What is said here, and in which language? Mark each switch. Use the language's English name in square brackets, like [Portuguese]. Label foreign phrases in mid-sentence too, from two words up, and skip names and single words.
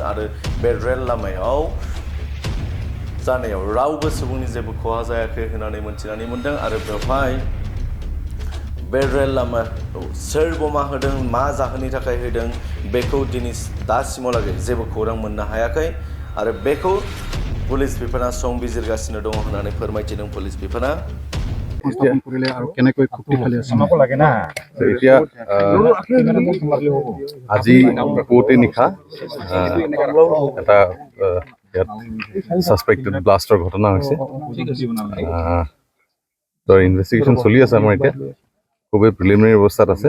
[Bodo] आरो बे रेल लामायाव जानायाव रावबो सुबुंनि जेबो खहा जायाखै होननानै मिथिनानै मोन्दों। आरो बेवहाय बे रेल लामायाव सोर बमा होदों, मा जाहोननि थाखाय होदों, बेखौ दासिमावलागै जेबो खौरां मोननो हायाखै। आरो बेखौ पुलिस बिफाना संबिजिरगासिनो दङ होननानै फोरमायथिदों पुलिस बिफाना। [Assamese] আজি পুৱতে নিশা এটা [English] suspected blast [Assamese] ঘটনা হৈছে। ইনভেষ্টিগেশ্যন চলি আছে আমাৰ এতিয়া, খুবেই প্ৰিলিমিনাৰী অৱস্থাত আছে।